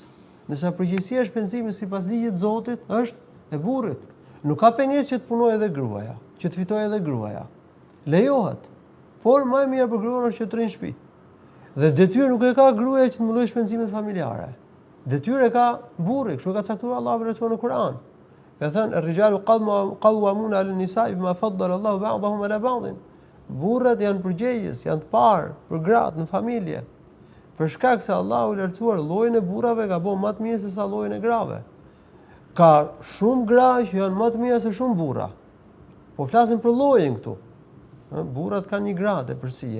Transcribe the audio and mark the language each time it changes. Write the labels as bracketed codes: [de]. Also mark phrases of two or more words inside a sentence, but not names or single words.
[sq] Nësa përgjegjësia e shpenzimit sipas ligjit të Zotit është e burrit. Nuk ka pengesë që të punojë edhe gruaja, që të fitojë edhe gruaja. Lejohet. Por më e mirë për gruan është që të rrinë në shtëpi. Dhe detyrë nuk e ka gruaja që të mbulojë shpenzimet familjare. Detyrë e ka burri, kështu ka caktuar Allahu në Kur'an. Ka thënë [ar] "الرجال قوامون على النساء بما فضل الله بعضهم على بعض". [sq] Burrat janë përgjegjës, janë të parë për gratë në familje. Për shkak se Allahu i lartësuar llojin e burrave ka bërë më të mirë se sa llojin e grave. Ka shumë gra që janë më të mira se shumë burra. Po flasim për llojin këtu. Burrat kanë një gradë përsie.